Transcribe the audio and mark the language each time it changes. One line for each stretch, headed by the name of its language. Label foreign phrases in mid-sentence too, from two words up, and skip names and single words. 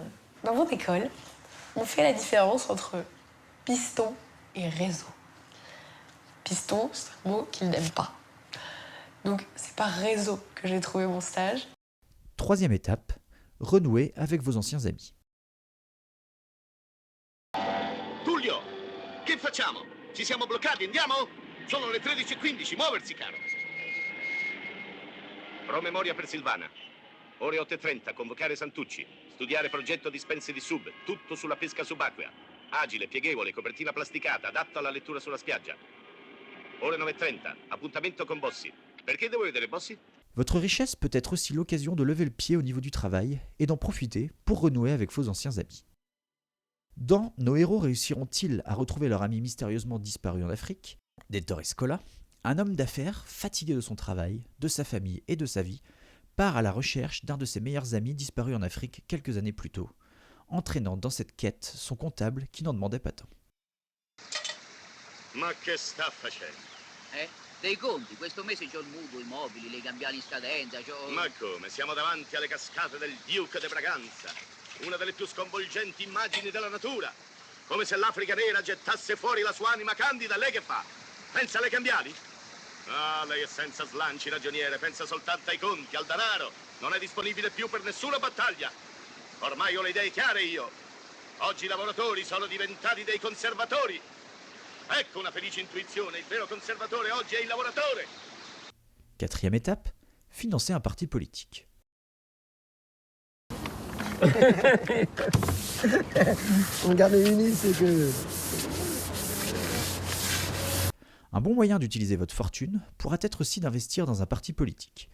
French: Dans mon école, on fait la différence entre piston et réseau. Piston, c'est un mot qu'ils n'aiment pas. Donc c'est par réseau que j'ai trouvé mon stage. Troisième étape, renouer avec vos anciens amis.
Italian: Tullio, che facciamo? Ci siamo bloccati, andiamo? Sono le 13:15, muoversi, caro. Promemoria per Silvana. Ore 8:30, convocare Santucci. Studiare progetto dispense di sub, tutto sulla pesca subacquea. Agile, pieghevole, copertina plasticata, adatto alla lettura sulla spiaggia. Ore 9:30, appuntamento con Bossi. Perché devo vedere Bossi?
French: Votre richesse peut être aussi l'occasion de lever le pied au niveau du travail et d'en profiter pour renouer avec vos anciens amis. Dans Nos héros réussiront-ils à retrouver leur ami mystérieusement disparu en Afrique d'Ettore Scola, un homme d'affaires fatigué de son travail, de sa famille et de sa vie, part à la recherche d'un de ses meilleurs amis disparu en Afrique quelques années plus tôt, entraînant dans cette quête son comptable qui n'en demandait pas tant.
Italian: Ma che sta facendo? Dei conti, questo mese c'ho il mutuo, i mobili, le cambiali in scadenza, c'ho... Ma come? Siamo davanti alle cascate del Duke de Braganza, una delle più sconvolgenti immagini della natura. Come se l'Africa nera gettasse fuori la sua anima candida, lei che fa? Pensa alle cambiali? Ah, lei è senza slanci, ragioniere, pensa soltanto ai conti, al denaro. Non è disponibile più per nessuna battaglia. Ormai ho le idee chiare io. Oggi i lavoratori sono diventati dei conservatori. Ecco una felice intuizione, il vero conservatore oggi è il lavoratore.
French: Quatrième étape, financer un parti politique. Un bon moyen d'utiliser votre fortune pourra être aussi d'investir dans un parti politique.